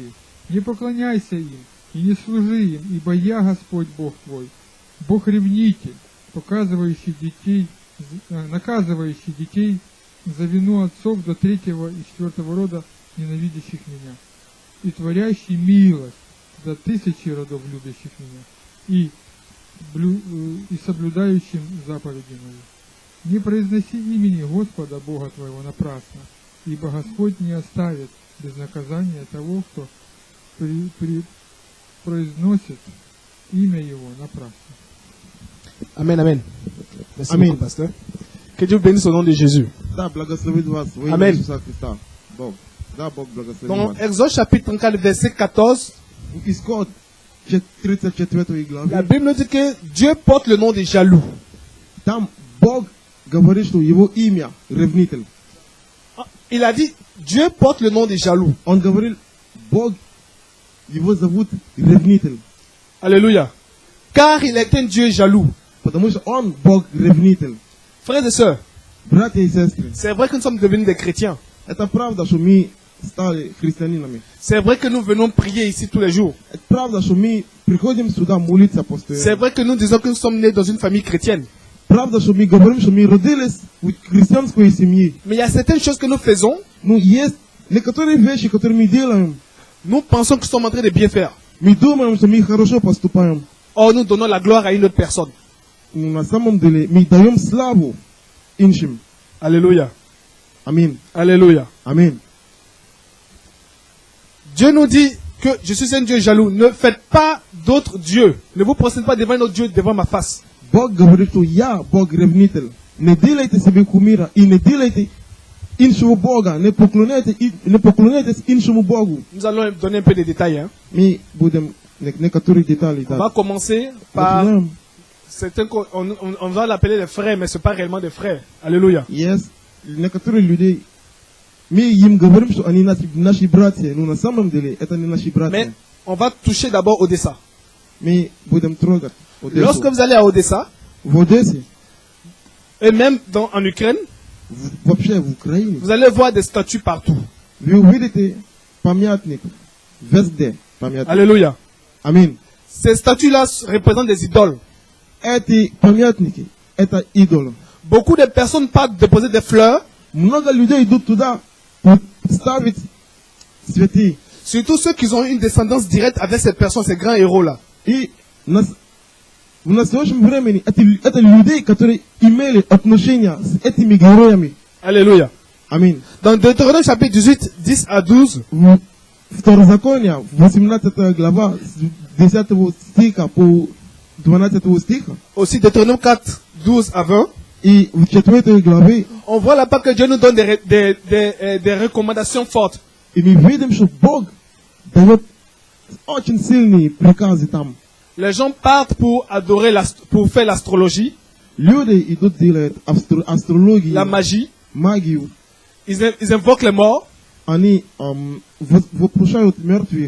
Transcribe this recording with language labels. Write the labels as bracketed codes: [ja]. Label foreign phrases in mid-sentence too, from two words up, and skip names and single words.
[ru] Не поклоняйся им, и не служи им, ибо я Господь Бог твой, Бог ревнитель, наказывающий детей за вину отцов до 3-го и 4-го рода, ненавидящих меня, и творящий милость до 1000 родов, любящих меня, и соблюдающим заповеди мои. Не произноси имени Господа Бога твоего напрасно, ибо Господь не оставит без наказания того, кто произносит имя Его напрасно. [fr] Amen, amen. Merci Amen. beaucoup, pasteur. Que Dieu bénisse au nom de Jésus. [ru] Да, благословит вас во имя Аминь. Иисуса Христа. Бог. Да, Бог благословит [fr] Dans [ru] вас. [fr] Exode chapitre 34, verset 14, [ru] В Исход 34 главе, [fr] la Bible nous dit que Dieu porte le nom des jaloux. [ru] там Бог говорит, что его имя ревнитель. [fr] Il a dit, Dieu porte le nom des jaloux. [ru] Он говорил, Бог, его зовут ревнитель. [fr] Alléluia. Car il est un Dieu jaloux. [ru] Потому что он Бог ревнитель. [fr] Frères et sœurs, [ru] Братья и сестры, [fr] c'est vrai que nous sommes devenus des chrétiens. [ru] это правда, что мы стали христианинами. [fr] C'est vrai que nous venons prier ici tous les jours. [ru] Это правда, что мы приходим сюда молиться [fr] C'est [ru] постоянно. [fr] vrai que nous disons que nous sommes nés dans une famille chrétienne. [ru] Правда, что мы говорим, что мы родились в христианской семье. [fr] Mais il y a certaines choses que nous faisons, [ru] Но есть некоторые вещи, которые мы делаем, [fr] nous pensons que nous sommes en train de bien faire. [ru] мы думаем, что мы хорошо поступаем. [fr] Or, nous donnons la gloire à une autre personne. [ru] Но на самом деле мы даем славу иншим. [fr] Alléluia. [ru] Аминь. [fr] Alléluia. [ru] Аминь. [fr] Dieu nous dit que je suis un Dieu jaloux. Ne faites pas d'autres dieux. Ne vous prosternez pas devant un autre Dieu devant ma face. [ru] Бог говорит, что я Бог ревнитель. Не делайте себе кумира и не делайте іншого Бога. Не поклоняйтесь іншому Богу. [fr] Nous allons donner un peu de détails. Hein. [ru] Мы будем некоторые детали [fr] On va [ru] дать. [fr] commencer par [ru] Начинаем. [fr] certains on va l'appeler des frères, mais ce n'est pas réellement des frères. Alléluia. [ru] Есть некоторые людей, мы им говорим, что они наши братья, но на самом деле это не наши [fr] Mais [ru] братья. [fr] on va toucher d'abord Odessa. [ru] Мы будем трогать Одессу. [fr] Lorsque vous allez à Odessa, [ru] В Одессе, [fr] et même en Ukraine, [ru] вообще в Украине, [fr] vous allez voir des statues partout. [ru] вы увидите памятник везде. Памятник. [fr] Alléluia. [ru] Аминь. [fr] Ces statues-là représentent des idoles. [ru] Эти памятники, это идолы. [fr] Beaucoup de personnes partent déposer des fleurs, [ru] Много людей идут туда ставить цветы. [fr] surtout ceux qui ont une descendance directe avec ces personnes, ces grands héros-là. [ru] И в настоящем времени это людей, которые имели отношения с этими героями. [fr] Alléluia. [ru] Аминь. [fr] Dans Deutéronome chapitre 18, 10 à 12, [ru] Второзаконие, 18 глава, с 10 стиха по 12 стиха. [fr] aussi Deutéronome 4, 12 à 20, [ru] И в 4 главе, [fr] on voit là-bas que Dieu nous donne des recommandations fortes. [ru] и мы видим, что Бог дает очень сильные приказы там. [fr] Les gens partent pour adorer, pour faire l'astrologie, [ru] Люди идут делать астрологию, [fr] la magie, [ru] магию. [fr] ils invoquent les morts. [ru] Они вопрошают мертвых.